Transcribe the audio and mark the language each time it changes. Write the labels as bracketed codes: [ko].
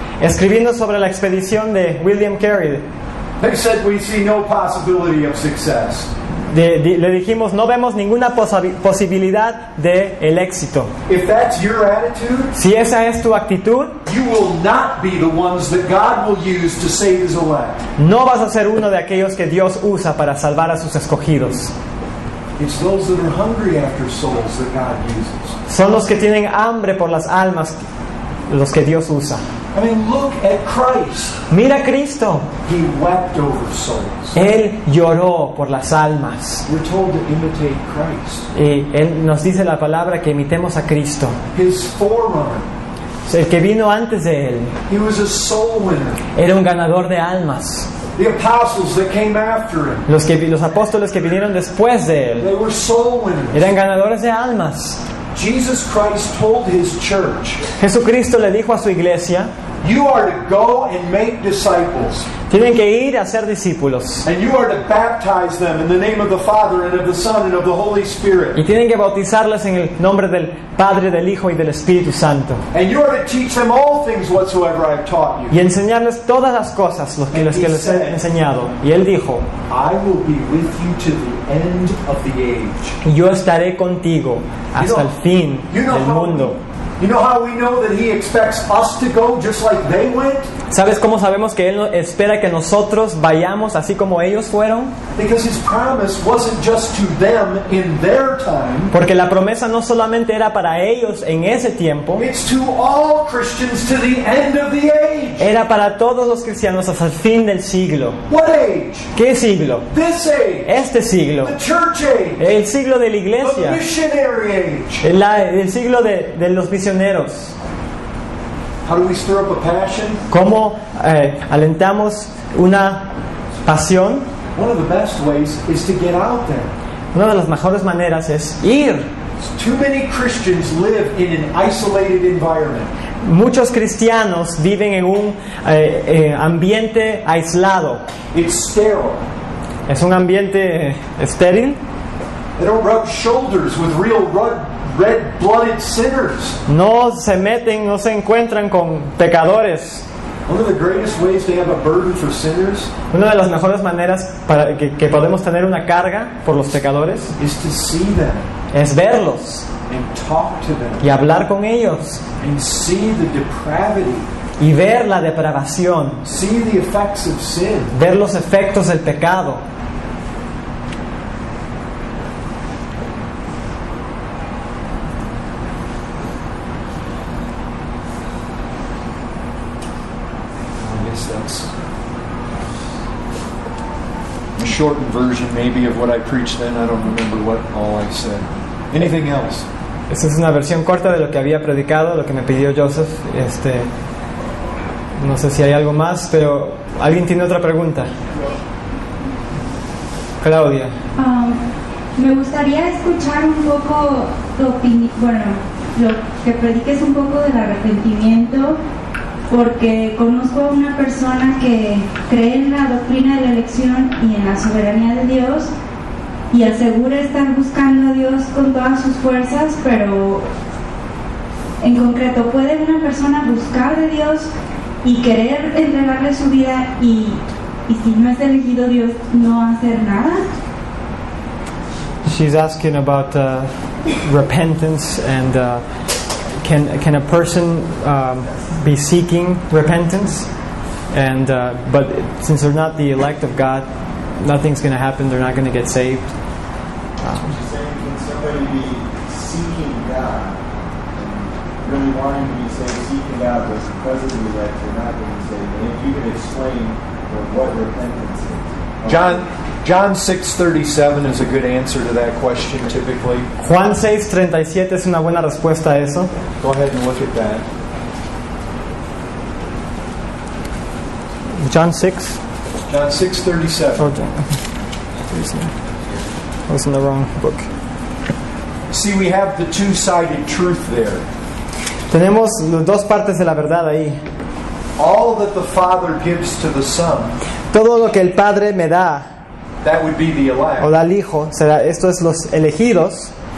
[es] escribiendo sobre la expedición de William Carey. [en] They said we see no possibility of success. [es] Le dijimos, no vemos ninguna posibilidad de el éxito. [en] If that's your attitude, [es] Si esa es tu actitud, [en] you will not be the ones that God will use to save His elect. [es] no vas a ser uno de aquellos que Dios usa para salvar a sus escogidos. [en] It's those that are hungry after souls that God uses. [es] Son los que tienen hambre por las almas los que Dios usa. [en] I mean, look at Christ. [es] Mira a Cristo. [en] He wept over souls. [es] Él lloró por las almas. [en] We're told to imitate Christ. [es] Y Él nos dice la palabra que imitemos a Cristo. [en] His forerunner. [es] El que vino antes de Él [en] He was a soul winner. [es] era un ganador de almas. [en] The apostles that came after him, [es] Los apóstoles que vinieron después de Él [en] they were soul winners. [es] eran ganadores de almas. [en] Jesus Christ told His church, [es] Jesucristo le dijo a su iglesia, [en] you are to go and make disciples, [es] tienen que ir a ser discípulos [en] and you are to baptize them in the name of the Father and of the Son and of the Holy Spirit. [es] y tienen que bautizarles en el nombre del Padre, del Hijo y del Espíritu Santo [en] And you are to teach them all things whatsoever I have taught you. [es] y enseñarles todas las cosas que les he enseñado. Y Él dijo, [en] I will be with you to the end of the age. [es] y yo estaré contigo hasta el fin del mundo. [en] You know how we know that He expects us to go just like they went? [es] ¿Sabes cómo sabemos que Él espera que nosotros vayamos así como ellos fueron? [en] Because His promise wasn't just to them in their time. [es] Porque la promesa no solamente era para ellos en ese tiempo, [en] It's to all Christians to the end of the age. [es] era para todos los cristianos hasta el fin del siglo. [en] What age? [es] ¿Qué siglo? [en] This age. [es] Este siglo. [en] The church age. [es] El siglo de la [en] The [es] iglesia. [en] missionary age. [es] El siglo de los misioneros. [en] How do we stir up a passion? [es] ¿Cómo alentamos una pasión? [en] One of the best ways is to get out there. [es] Una de las mejores maneras es ir. [en] Too many Christians live in an isolated environment. [es] Muchos cristianos viven en un ambiente aislado. [en] It's sterile. [es] Es un ambiente estéril. [en] They don't rub shoulders with real red-blooded sinners. [es] No se meten, no se encuentran con pecadores. [en] One of the greatest ways to have a burden for sinners [es] Una de las mejores maneras para que podemos tener una carga por los pecadores [en] is to see them [es] es verlos [en] and talk to them [es] y hablar con ellos [en] and see the depravity, [es] y ver la depravación, [en] see the effects of sin. [es] ver los efectos del pecado. [en] I guess that's a shortened version maybe of what I preached then. I don't remember what all I said. Anything else? [es] Esta es una versión corta de lo que había predicado, lo que me pidió Joseph. No sé si hay algo más, pero ¿alguien tiene otra pregunta? Claudia. Me gustaría escuchar un poco tu opinión, lo que prediques un poco del arrepentimiento, porque conozco a una persona que cree en la doctrina de la elección y en la soberanía de Dios y asegura estar buscando a Dios con todas sus fuerzas, pero en concreto, ¿puede una persona buscar de Dios y querer entregarle su vida y si no es elegido Dios, no hacer nada? [en] She's asking about repentance and can a person be seeking repentance, and but since they're not the elect of God, nothing's going to happen. They're not going to get saved. She's saying, can somebody be seeking God, and really wanting to be saved, seeking God, but because of the elect, they're not going to be saved? And if you can explain what repentance is. John 6:37 is a good answer to that question typically. [es] Juan 6:37 es una buena respuesta a eso. [en] Go ahead and look at that. John 6. John 6:37. Oh, John. I was in the wrong book. See, we have the two-sided truth there. [es] Tenemos las dos partes de la verdad ahí. [en] All that the Father gives to the Son, [es] Todo lo que el Padre me da [en] that would be the elect. [es] o da al Hijo, esto es los elegidos,